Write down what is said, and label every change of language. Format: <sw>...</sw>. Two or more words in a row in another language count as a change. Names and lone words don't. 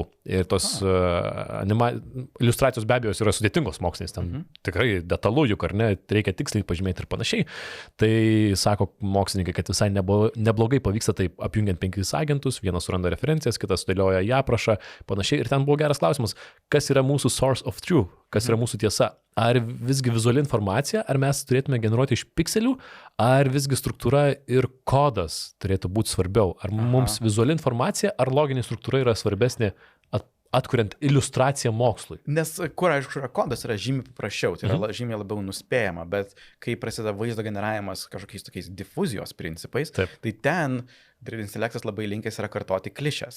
<lt>Ir tos iliustracijos be abejo yra sudėtingos mokslinės, ten tikrai detalu, juk ar ne, reikia tiksliai pažymėti ir panašiai. Tai sako mokslininkai, kad visai neblogai pavyksta taip apjungiant 5 agentus, vienas suranda referencijas, kitas sudėlioja ją aprašą, panašiai. Ir ten buvo geras klausimas, kas yra mūsų</lt> <en>source of truth,</en> <lt>kas yra mūsų tiesa. Ar visgi vizuali informacija, ar mes turėtume generuoti iš pikselių, ar visgi struktūra ir kodas turėtų būti svarbiau. Ar mums vizuali informacija, ar loginė struktūra yra svarbesnė atkuriant iliustraciją mokslui. Nes kur, aišku, kodas yra žymiai paprasčiau, tai yra žymiai labiau nuspėjama, bet kai prasideda vaizdo generavimas kažkokiais tokiais difuzijos principais, tai ten dirbtinis intelektas labai linkęs yra kartoti klišes.</lt>